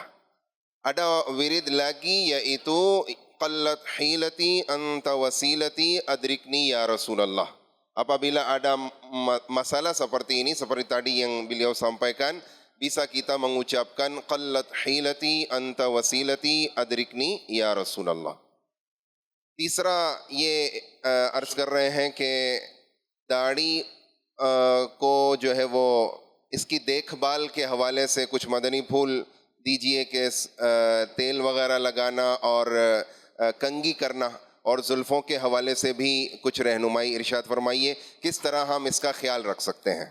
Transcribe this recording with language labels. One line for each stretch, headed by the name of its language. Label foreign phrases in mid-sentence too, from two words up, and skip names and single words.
Indonesian: Ada wirid lagi yaitu
Arabic: قلت حيلتي أنت وسيلتي أدركني يا رسول الله.
Indonesian: Apabila ada masalah seperti ini, seperti tadi yang beliau sampaikan, bisa kita mengucapkan
Arabic: قلت حيلتي أنت وسيلتي أدركني يا رسول الله.
Hindi: तीसरा ये अर्ज कर रहे हैं कि दाढ़ी को जो है वो इसकी देखभाल के हवाले से कुछ मदनी फूल दीजिए कि तेल वगैरह लगाना और कंघी करना और जुल्फ़ों के हवाले से भी कुछ रहनुमाई इरशाद फरमाइए, किस तरह हम इसका ख्याल रख सकते हैं।